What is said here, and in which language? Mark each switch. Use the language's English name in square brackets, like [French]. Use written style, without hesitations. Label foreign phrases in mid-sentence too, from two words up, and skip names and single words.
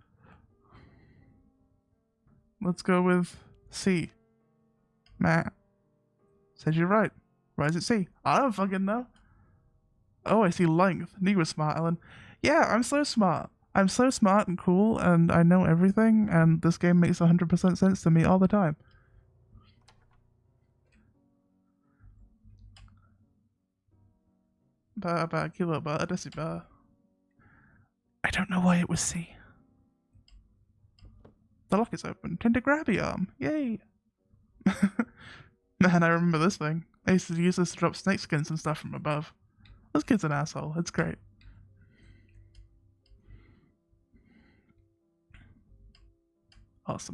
[English] Let's go with C. Matt. Says you're right. Why is it C? I don't fucking know. Oh, I see length. You were smart, Ellen. Yeah, I'm so smart. I'm so smart and cool, and I know everything, and this game makes 100% sense to me all the time. Ba kilo ba decibel. I don't know why it was C. The lock is open. Tentagrabium. Yay! Man, I remember this thing. I used to use this to drop snake skins and stuff from above. This kid's an asshole. It's great. Awesome.